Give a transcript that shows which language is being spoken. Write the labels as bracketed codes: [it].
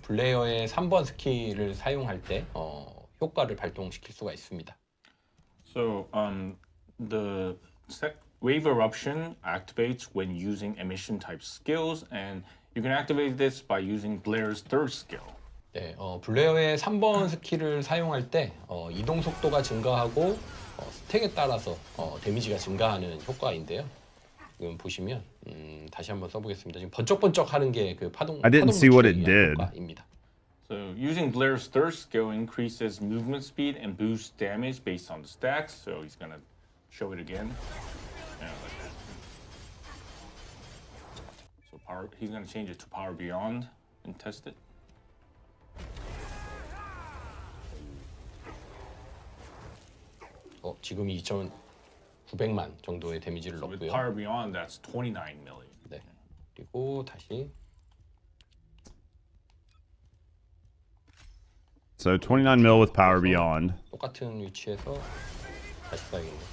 [ko] 블레어의 3번 스킬을 사용할 때 효과를 발동시킬 수가 있습니다. [en] So the Wave Eruption activates when using emission type skills, and you can activate this by using Blair's third skill. [ko] 네, 블레어의 3번 스킬을 사용할 때 이동 속도가 증가하고 스택에 따라서 데미지가 증가하는 효과인데요. 지금 보시면 다시 한번 써보겠습니다. 지금 번쩍번쩍 하는 게 그 파동 [en] I didn't see what it [ko] 분출의 [en] did. [ko] 효과입니다. [en] So using Blair's third skill increases movement speed and boosts damage based on the stacks. So he's gonna show it again. Yeah, like that. So he's gonna change it to power beyond and test it. [ko] 지금 2,900만 정도의 데미지를 [en] With [ko] 넣고요. [en] power beyond, that's 29 million. [ko] 네, 그리고 다시 [en] So 29 mil with power beyond. [ko] 똑같은 위치에서 다시 봐야겠네.